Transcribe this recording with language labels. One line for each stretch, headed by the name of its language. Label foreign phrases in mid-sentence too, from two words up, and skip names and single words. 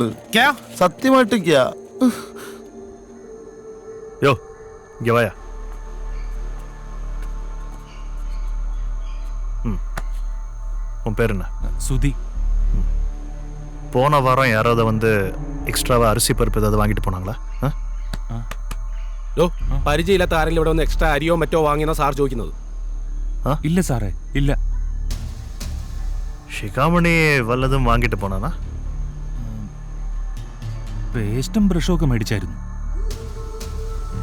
Malayalam: സത്യമായിട്ടിരിക്കാ. യോ,
Tamil: இங்க வாயா. உன் பேர் என்ன?
Malayalam: സുധി.
Tamil: போன வாரம் யாராவது வந்து எக்ஸ்ட்ராவா அரிசி பருப்பு ஏதாவது வாங்கிட்டு போனாங்களா?
Malayalam: പരിചയമില്ലാത്ത ആരെങ്കിലും ഇവിടെ ഒന്ന് എക്സ്ട്രാ അരിയോ മറ്റോ വാങ്ങിയെന്നാ സാർ ചോദിക്കുന്നത്? ഇല്ല സാറേ, ഇല്ല. ഷികാമണി വല്ലതും വാങ്ങിട്ട് പോനാ? പേസ്റ്റും ബ്രഷും ഒക്കെ മേടിച്ചായിരുന്നു.